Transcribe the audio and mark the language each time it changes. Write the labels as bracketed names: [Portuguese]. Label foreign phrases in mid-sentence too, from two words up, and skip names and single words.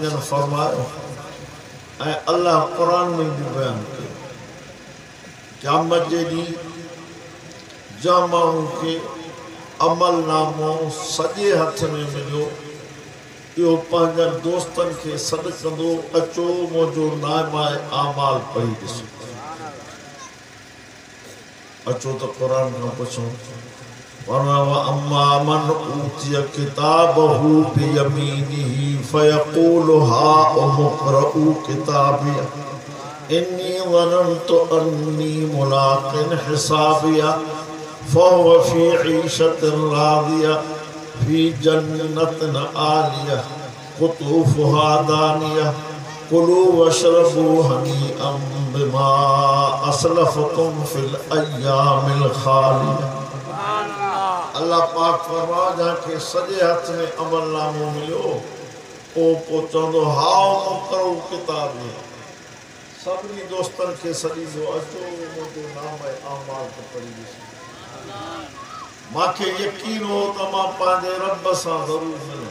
[Sindhi] जन फरमायो ऐं अल्लाह क़ुरान में भी बयान कयो, क़यामत जे ॾींहुं जंहिं माण्हू खे अमल नामो सॼे हथ में मिलियो, इहो पंहिंजनि दोस्तनि खे सॾु कंदो, अचो मुंहिंजो नामाए आमाल पढ़ी ॾिसो। अचो त क़ुरान खां पुछूं। [Arabic] أما من أوتي كتابه بيمينه فيقول هاؤم اقرءوا كتابيه إني ظننت أني ملاق حسابيه فهو في عيشة راضية في جنة عالية قطوفها دانية كلوا واشربوا هنيئا بما أسلفتم في الأيام الخالية. [Sindhi] अल्लाह पाक फरमाए जंहिंखे सॼे हथ में अमल नामो मिलियो, पोइ चवंदो हाओ मुक़रऊ किताब में सभिनी दोस्तनि खे सॾींदो, अचो मुंहिंजो नाम ऐं आमाल खे पढ़ी ॾिसो। मूंखे यकीन हो त मां पंहिंजे रब सां ज़रूरु मिलंदुमि।